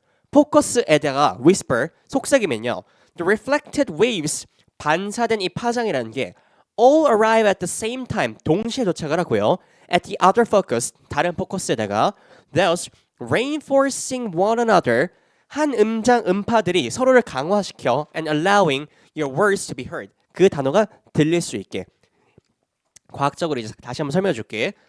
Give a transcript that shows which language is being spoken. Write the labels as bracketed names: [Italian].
[Korean] 포커스에다가 whisper 속삭이면요. [English] The reflected waves [Korean] 반사된 이 파장이라는 게 [English] all arrive at the same time [Korean] 동시에 도착을 하고요. [English] At the other focus [Korean] 다른 포커스에다가 [English] thus reinforcing one another [Korean] 한 음장 음파들이 서로를 강화시켜 [English] and allowing your words to be heard [Korean] 그 단어가 들릴 수 있게 과학적으로 이제 다시 한번 설명해 줄게.